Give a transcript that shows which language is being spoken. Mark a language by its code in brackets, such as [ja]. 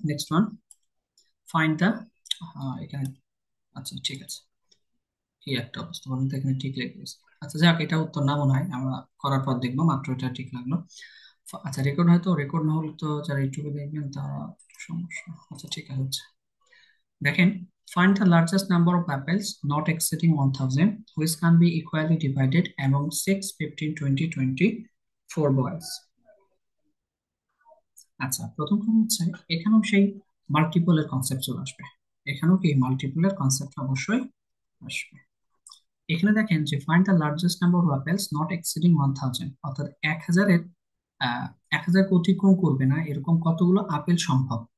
[bn] Next one, find the, এখানে, আচ্ছা ঠিক আছে, কি একটা অবস্থা বলুন তো, এখানে ঠিক রেখে দিয়েছে। আচ্ছা যাক, এটা উত্তর না মনে হয়, আমরা করার পর দেখবো, মাত্র এটা ঠিক লাগলো। আচ্ছা রেকর্ড, হয়তো রেকর্ড না হলে তো যারা ইউটিউবে দেখবেন তারা একটু সমস্যা। আচ্ছা ঠিক আছে, হচ্ছে। দেখেন, [en] find the largest number of apples not exceeding 1000 which can be equally divided among 6, 15, 20, 24 boys. [bn] আচ্ছা প্রথম কথা হচ্ছে, এখানেও সেই মাল্টিপলের কনসেপ্ট চলে আসবে। এখানেও কি মাল্টিপলের কনসেপ্ট অবশ্যই আসবে। এখানে দেখেন যে [en] find the largest number of apples not exceeding 1000, [bn] অর্থাৎ 1000-এর, আহ 1000কে অতিক্রম করবে না এরকম কতগুলো আপেল সম্ভব।